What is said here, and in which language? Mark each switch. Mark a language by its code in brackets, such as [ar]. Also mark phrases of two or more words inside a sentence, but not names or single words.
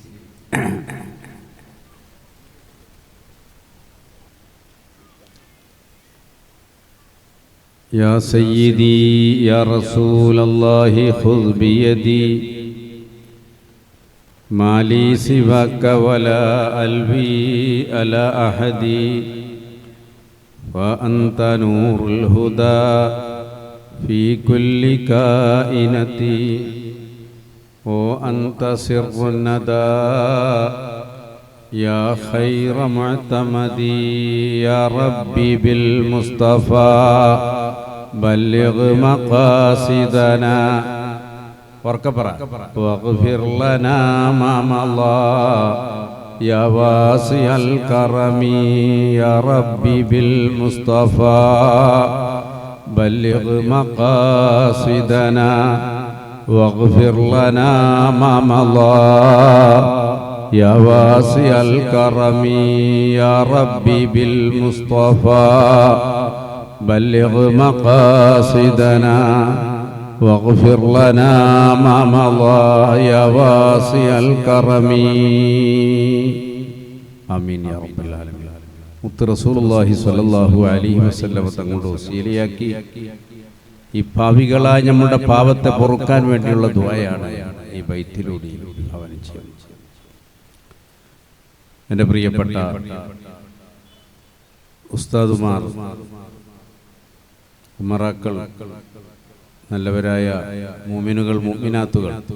[ar] يا سيدي يا رسول الله خذ بيدي ما لي سواك ولا ألوي على أحد وأنت نور الهدى في كل كائنة وأنت سر الندى يا خير معتمد يا ربي بالمصطفى بلغ مقاصدنا واغفر لنا ما مضى يا واسع الكرم يا ربي بالمصطفى بلغ مقاصدنا واغفر لنا ما مضى يا واسع الكرم يا ربي بالمصطفى بلغ مقاصدنا واغفر لنا ما مضى يا واسع الكرم آمين يا رب العالمين. [ml] മുത്ത് റസൂലുള്ളാഹി [ar] صلى الله عليه وسلم [ml] തങ്ങളുടെ വസീലയാക്കി ഈ പാപികളായ നമ്മുടെ പാപത്തെ പൊറുക്കാൻ വേണ്ടിയുള്ള ദുആയാണ് ഈ ബൈത്തിലൂടെ അവൻ ചെയ്യുന്നത്. എൻ്റെ പ്രിയപ്പെട്ട ഉസ്താദുമാർ, ഉമറാക്കൾ, നല്ലവരായ മുഅ്മിനുകൾ, മുഅ്മിനാത്തുകൾ,